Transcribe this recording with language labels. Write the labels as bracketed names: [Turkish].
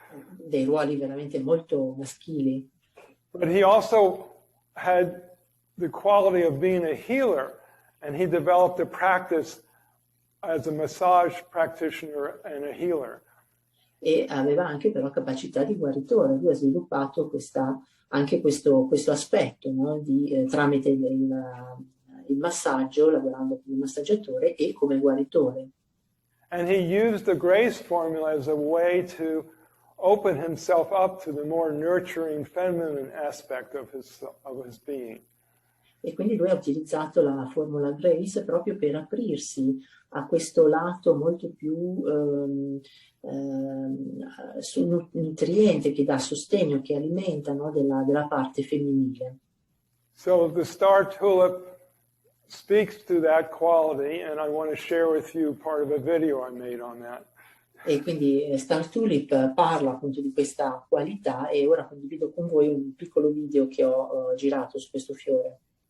[Italian] Dei ruoli veramente molto maschili. [English] But he also had the quality of being a healer, and he developed a practice as a massage practitioner and a healer. [Italian] E aveva anche però capacità di guaritore. Lui ha sviluppato anche questo aspetto, no? Tramite il massaggio, lavorando come massaggiatore e come guaritore. [English] And he used the grace formula as a way to open himself up to the more nurturing feminine aspect of his being. [Italian] E quindi lui ha utilizzato la formula Grace proprio per aprirsi a questo lato molto più nutriente, che dà sostegno, che alimenta, no, della parte femminile. [English] So the star tulip speaks to that quality, and I want to share with you part of a video I made on that. [Italian] E quindi Star Tulip parla appunto di questa qualità, e ora condivido con voi un piccolo video che ho girato su questo fiore.